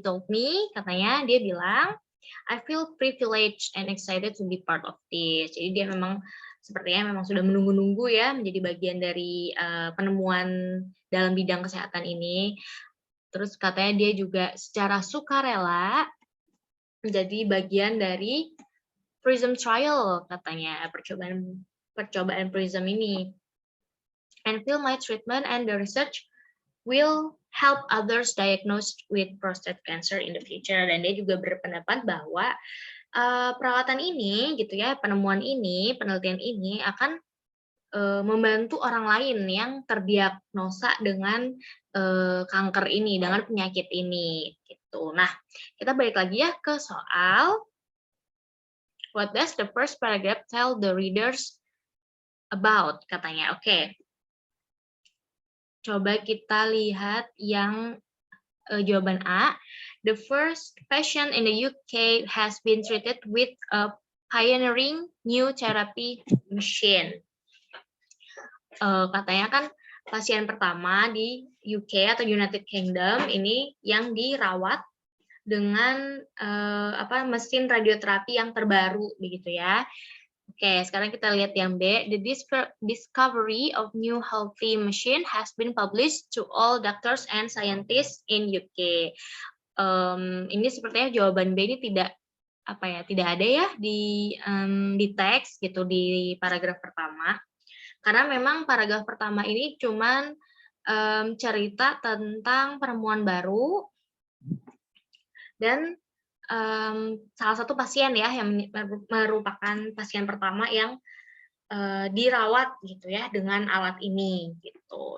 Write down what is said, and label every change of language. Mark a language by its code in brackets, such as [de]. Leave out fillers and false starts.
[en] He told me, [id] katanya dia bilang, [en] I feel privileged and excited to be part of this. [id] Jadi dia memang sepertinya memang sudah menunggu-nunggu ya menjadi bagian dari penemuan dalam bidang kesehatan ini. Terus katanya dia juga secara sukarela menjadi bagian dari PRISM trial katanya, percobaan PRISM ini. [en] And feel my treatment and the research will help others diagnosed with prostate cancer in the future. [id] Dan dia juga berpendapat bahwa perawatan ini gitu ya, penemuan ini, penelitian ini akan membantu orang lain yang terdiagnosa dengan kanker ini, dengan penyakit ini gitu. Nah, kita balik lagi ya ke soal [en] what does the first paragraph tell the readers about [id] katanya. Oke. Coba kita lihat yang jawaban A. [en] The first patient in the UK has been treated with a pioneering new therapy machine. [id] Katanya kan pasien pertama di UK atau United Kingdom ini yang dirawat dengan mesin radioterapi yang terbaru begitu ya. Oke, sekarang kita lihat yang B. [en] The discovery of new healthy machine has been published to all doctors and scientists in UK. [id] Ini sepertinya jawaban B ini tidak ada ya di teks gitu di paragraf pertama. Karena memang paragraf pertama ini cuman cerita tentang penemuan baru dan salah satu pasien ya yang merupakan pasien pertama yang dirawat gitu ya dengan alat ini gitu.